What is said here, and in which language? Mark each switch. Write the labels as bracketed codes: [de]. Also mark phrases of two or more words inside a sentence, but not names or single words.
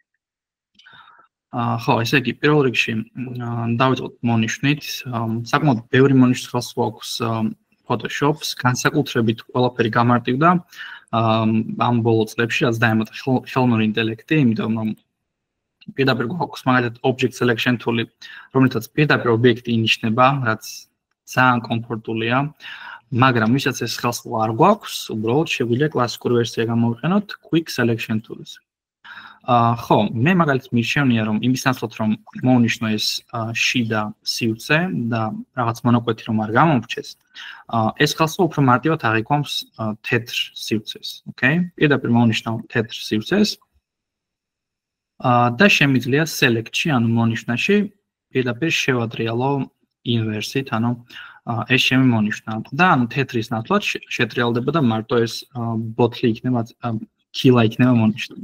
[ka] ხო, ესე იგი, პირველ რიგში დავიწყოთ მონიშნით, საკმაოდ ბევრი მონიშნის ხელს გვაქვს Photoshop-ს, განსაკუთრებით ყველაფერი გამარტივდა ამ ბოლო წლებში, რაც დაემატა ხელოვნური ინტელექტი, იმიტომ რომ პირდაპირ გვაქვს მაგალითად [en] object selection tool- [ka] ი, რომელთაც პირდაპირ ობიექტი ინიშნება, რაც ძალიან კომფორტულია, მაგრამ ვისაც ეს ხელს არ გვაქვს, უბრალოდ შეგვიძლია კლასიკური ვერსია გამოვიყენოთ [en] quick selection tool- [ka] ს. ხო, მე მაგალითად მირჩევნია რომ იმის ნაცვლად რომ მოვნიშნო ეს შიდა სივრცე და რაღაც მონაკვეთი რომ არ გამომრჩეს, ეს ხელსაყრელი უფრო მარტივად აღიქვამს თეთრ სივრცეს, ოკეი? პირდაპირ მოვნიშნავ თეთრ სივრცეს და შემიძლია select-ში, ანუ მონიშნაში პირდაპირ შევადრიალო inverse-ით, ანუ ეს შემიმონიშნა და ანუ თეთრის ნაცვლად შეტრიალდება და მარტო ეს ბოთლი იქნება, კილა იქნება მონიშნული.